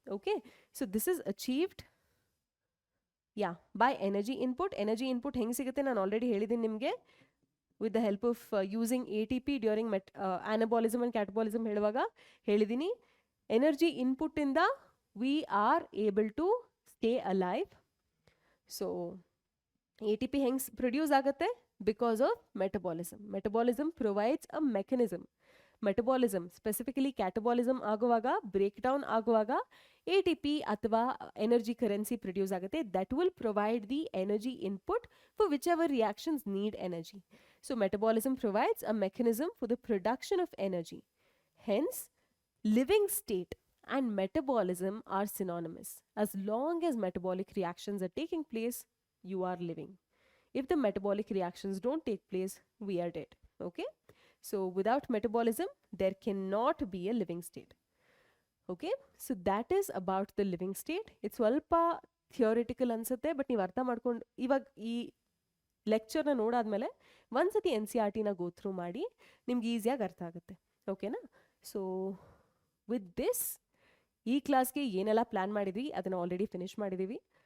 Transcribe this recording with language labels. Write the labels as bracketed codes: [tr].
[en] Okay, so this is achieved by energy input. Energy input ಹೆಂಗೆ ಸಿಗುತ್ತೆ ನಾನು already ಹೇಳಿದ್ದೀನಿ ನಿಮಗೆ, with the help of using ATP during anabolism and catabolism ಹೇಳುವಾಗ ಹೇಳಿದ್ದೀನಿ. Energy input ಇಂದ we are able to stay alive. [kn] So ATP ಹೆಂಗೆ produce ಆಗುತ್ತೆ? [en] Because of metabolism. Metabolism provides a mechanism. Metabolism, specifically catabolism ಆಗುವಾಗ, breakdown ಆಗುವಾಗ ATP ಅಥವಾ energy currency produce ಆಗುತ್ತೆ. That will provide the energy input for whichever reactions need energy. So metabolism provides a mechanism for the production of energy. Hence, living state and metabolism are synonymous. As long as metabolic reactions are taking place, you are living. If the metabolic reactions don't take place, we are dead. Okay? So without metabolism, there cannot be a living state. Okay? So that is about the living state. [kn] It's swalpa theoretical ansutte, but ನೀವು ಅರ್ಥ ಮಾಡ್ಕೊಂಡು ಇವಾಗ ಈ ಲೆಕ್ಚರ್ನ ನೋಡಾದ್ಮೇಲೆ ಒಂದ್ಸತಿ NCERT go through ಮಾಡಿ ನಿಮ್ಗೆ ಈಸಿಯಾಗಿ ಅರ್ಥ ಆಗುತ್ತೆ. ಓಕೆನಾ? ಸೊ ವಿತ್ ದಿಸ್ ಈ ಕ್ಲಾಸ್ಗೆ ಏನೆಲ್ಲ ಪ್ಲಾನ್ ಮಾಡಿದ್ವಿ ಅದನ್ನು ಆಲ್ರೆಡಿ ಫಿನಿಶ್ ಮಾಡಿದ್ದೀವಿ.